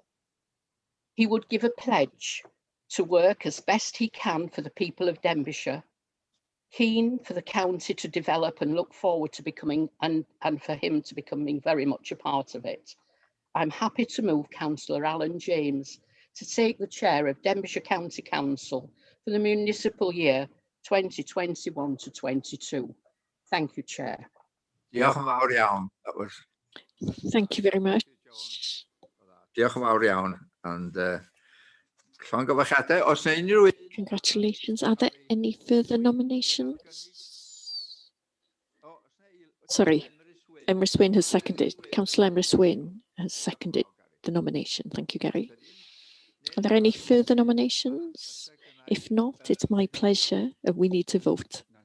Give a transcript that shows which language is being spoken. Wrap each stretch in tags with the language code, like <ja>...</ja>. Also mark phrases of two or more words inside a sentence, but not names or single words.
<en>He would give a pledge to work as best he can for the people of Denbighshire, keen for the county to develop and look forward to becoming, and for him to becoming very much a part of it. I'm happy to move Councillor Alan James to take the chair of Denbighshire County Council for the municipal year 2021 to 22. Thank you, Chair.</en> <cy>Diolch yn fawr iawn.</cy> <en>That was. Thank you very much.</en> <cy>Diolch yn fawr iawn. And llongyfarchiadau, os yna unrhyw.</cy> <en>Congratulations. Are there any further nominations? Sorry, Emrys Wyn has seconded. Councillor Emrys Wyn has seconded the nomination. Thank you, Gary. Are there any further nominations? If not, it's my pleasure. We need to vote.</en>